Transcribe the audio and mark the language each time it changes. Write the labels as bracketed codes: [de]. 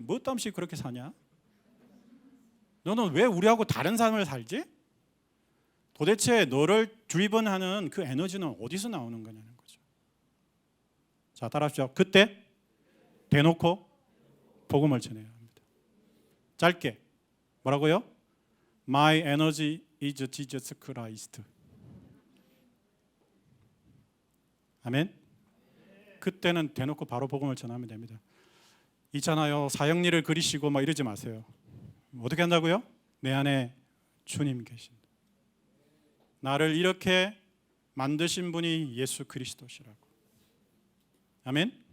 [ko] 뭐 땀시 그렇게 사냐? 너는 왜 우리하고 다른 삶을 살지? 도대체 너를 드리븐하는 그 에너지는 어디서 나오는 거냐는 거죠. 자, 따라하십시오. 그때 대놓고 복음을 전해야 합니다. 짧게 뭐라고요? [en] My energy is Jesus Christ. [ko] 아멘. 그때는 대놓고 바로 복음을 전하면 됩니다. 있잖아요, 사형리를 그리시고 막 이러지 마세요. 어떻게 한다고요? 내 안에 주님 계신다. 나를 이렇게 만드신 분이 예수 그리스도시라고. 아멘.